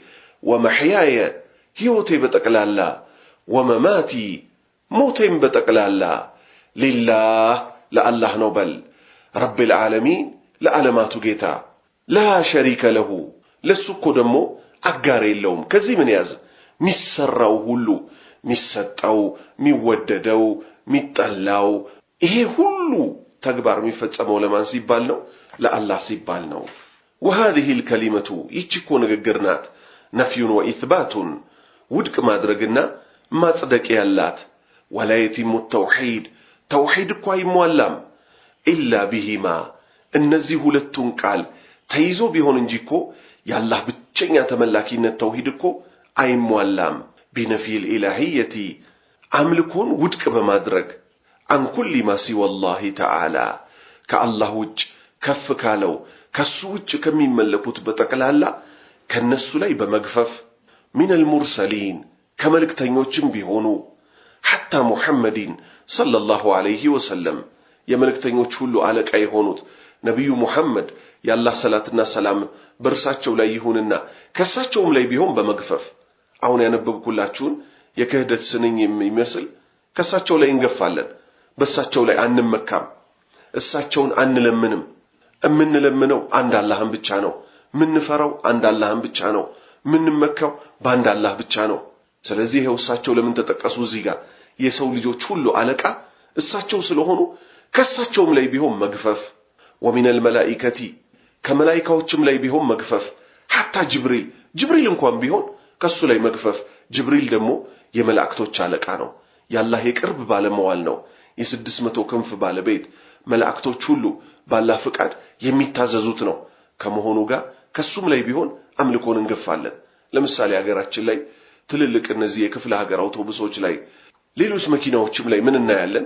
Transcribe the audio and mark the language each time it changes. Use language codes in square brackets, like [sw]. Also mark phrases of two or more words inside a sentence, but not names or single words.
[am] ወመሕያየ ሕይወቴ በጠቅላላ ወመማቲ ሞቴም በጠቅላላ ሊላህ ለአላህ ነው በል [ar] رب العالمين [am] ለዓለማቱ ጌታ [ar] لا شريك له [am] ለሱ እኮ ደግሞ አጋር የለውም። ከዚህ ምን ያዝ ሚሰራው ሁሉ ሚሰጠው ሚወደደው ሚጠላው ይሄ ሁሉ ተግባር የሚፈጸመው ለማን ሲባል ነው? ለአላህ ሲባል ነው። [ar] وهذه الكلمة [am] ይችኮ ንግግር ናት [ar] نفي وإثبات [am] ውድቅ ማድረግና ማጽደቅ ያላት [ar] ولا يتم التوحيد [am] ተውሂድ እኮ አይሟላም [ar] إلا بهما [am] እነዚህ ሁለቱን ቃል ተይዞ ቢሆን እንጂ እኮ የአላህ ብቸኛ ተመላኪነት ተውሂድ እኮ አይሟላም። [ar] بنفي الإلهية [am] አምልኮን ውድቅ በማድረግ [ar] عن كل ما سوى الله تعالى [am] ከአላህ ውጭ ከፍ ካለው ከሱ ውጭ ከሚመለኩት በጠቅላላ ከነሱ ላይ በመግፈፍ [ar] من المرسلين [am] ከመልእክተኞችም ቢሆኑ [ar] حتى محمد صلى الله عليه وسلم [am] የመልእክተኞች ሁሉ አለቃ የሆኑት ነብዩ ሙሐመድ የአላህ ሰላትና ሰላም በርሳቸው ላይ ይሁንና ከሳቸውም ላይ ቢሆን በመግፈፍ አሁን ያነበብኩላችሁን የክህደት ስንኝ የሚመስል ከሳቸው ላይ እንገፋለን፣ በሳቸው ላይ አንመካም፣ እሳቸውን አንለምንም። እምንለምነው አንድ አላህን ብቻ ነው፣ ምንፈራው አንድ አላህን ብቻ ነው፣ ምንመካው በአንድ አላህ ብቻ ነው። ስለዚህ ይሄው እሳቸው ለምን ተጠቀሱ እዚህ ጋር? የሰው ልጆች ሁሉ አለቃ እሳቸው ስለሆኑ ከሳቸውም ላይ ቢሆን መግፈፍ [ar] ومن الملائكة [am] ከመላእክቶችም ላይ ቢሆን መግፈፍ حتى ጅብሪል እንኳን ቢሆን ከሱ ላይ መግፈፍ። ጅብሪል ደግሞ የመላእክቶች አለቃ ነው፣ ያላህ የቅርብ ባለመዋል ነው፣ የ600 ክንፍ ባለቤት መላእክቶች ሁሉ ባላህ ፍቃድ የሚታዘዙት ነው ከመሆኑ ጋር ከሱም ላይ ቢሆን አምልኮን እንገፋለን። ለምሳሌ ሀገራችን ላይ ትልልቅ እነዚህ የክፍለ ሀገር አውቶቡሶች ላይ ሌሎች መኪናዎችም ላይ ምን እናያለን?